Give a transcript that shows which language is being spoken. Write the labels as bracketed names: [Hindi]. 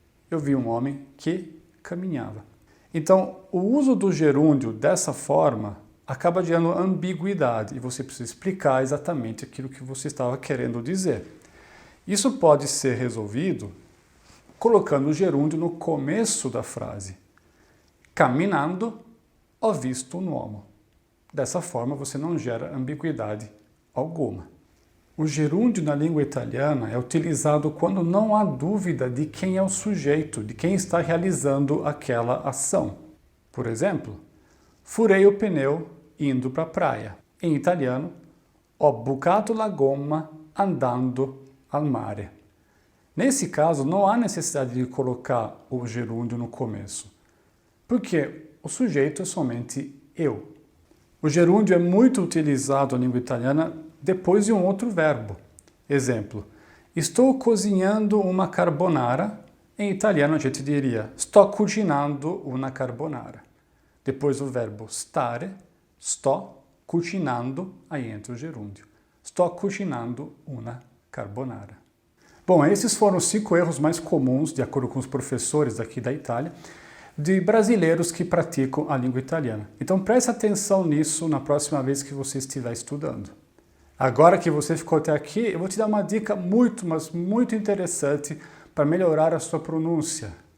[Portuguese] Eu vi um homem que caminhava. Então, o uso do gerúndio dessa forma acaba gerando ambiguidade e você precisa explicar exatamente aquilo que você estava querendo dizer. Isso pode ser resolvido colocando o gerúndio no começo da frase. [Italian] Camminando, ho visto un uomo. [Portuguese] Dessa forma, você não gera ambiguidade alguma. O gerúndio na língua italiana é utilizado quando não há dúvida de quem é o sujeito, de quem está realizando aquela ação. Por exemplo, furei o pneu indo para a praia. Em italiano, [Italian] ho bucato la gomma andando al mare. [Portuguese] Nesse caso, não há necessidade de colocar o gerúndio no começo, porque o sujeito é somente eu. O gerúndio é muito utilizado na língua italiana depois de um outro verbo. Exemplo, estou cozinhando uma carbonara. Em italiano a gente diria [Italian] sto cucinando una carbonara. [Portuguese] Depois do verbo stare, [Italian] sto cucinando, [Portuguese] aí entra o gerúndio. [Italian] Sto cucinando una carbonara. [Portuguese] Bom, esses foram os 5 erros mais comuns, de acordo com os professores daqui da Itália. de brasileiros que praticam a língua italiana. Então preste atenção nisso na próxima vez que você estiver estudando. Agora que você ficou até aqui, eu vou te dar uma dica muito, mas muito interessante para melhorar a sua pronúncia.